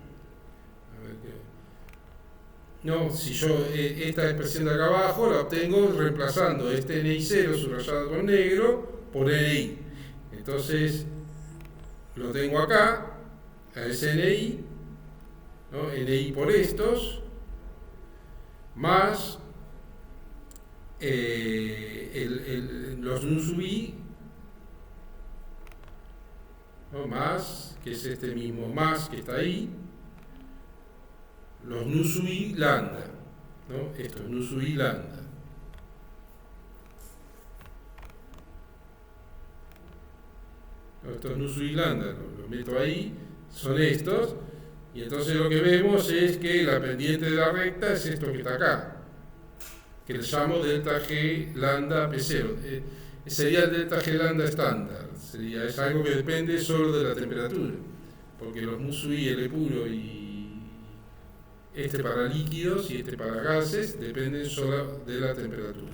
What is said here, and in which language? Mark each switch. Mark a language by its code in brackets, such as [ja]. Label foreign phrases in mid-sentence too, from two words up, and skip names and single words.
[es] No, si yo esta expresión de acá abajo la obtengo reemplazando este NI0 subrayado con negro por NI. Entonces lo tengo acá, a ese NI, ¿no? NI por estos, más los nu sub i, ¿no? Más, que es este mismo más que está ahí, los nu sub i lambda, ¿no? Esto es nu sub i lambda. Estos nu sub i lambda, los meto ahí, son estos, y entonces lo que vemos es que la pendiente de la recta es esto que está acá, que le llamo delta G lambda P0. Sería el delta G lambda estándar, es algo que depende solo de la temperatura, porque los mu sub i L puro y este para líquidos y este para gases dependen solo de la temperatura.